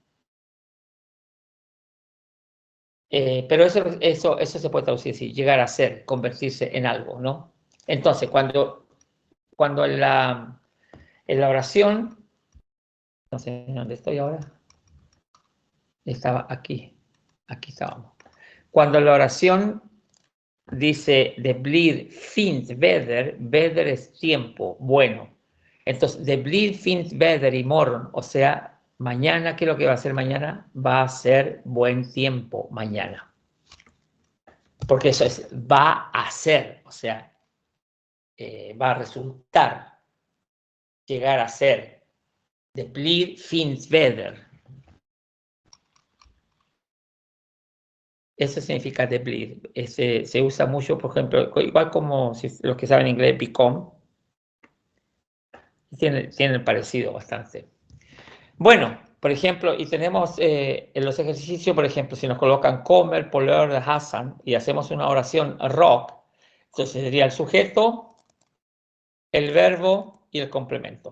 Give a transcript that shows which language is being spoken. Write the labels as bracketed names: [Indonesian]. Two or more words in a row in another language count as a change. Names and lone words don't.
[Spanish] Pero eso se puede traducir así, llegar a ser, convertirse en algo, ¿no? Entonces, cuando en la oración, no sé dónde estoy ahora, estaba aquí estábamos. Cuando la oración dice [Swedish] de blir fint väder, [Spanish] väder es tiempo, bueno. [Swedish] Entonces, de blir fint väder y morgon, [Spanish] o sea, mañana, ¿qué es lo que va a ser mañana? Va a ser buen tiempo mañana. Porque eso es, va a ser, o sea, va a resultar, llegar a ser, [Swedish] de blir fint väder. [Spanish] Eso significa [Swedish] de blir. [Spanish] Se usa mucho, por ejemplo, igual como si los que saben inglés, become, tiene el parecido bastante. Bueno, por ejemplo, y tenemos en los ejercicios, por ejemplo, si nos colocan comer, poler de Hassan, y hacemos una oración rock, entonces sería el sujeto, el verbo y el complemento.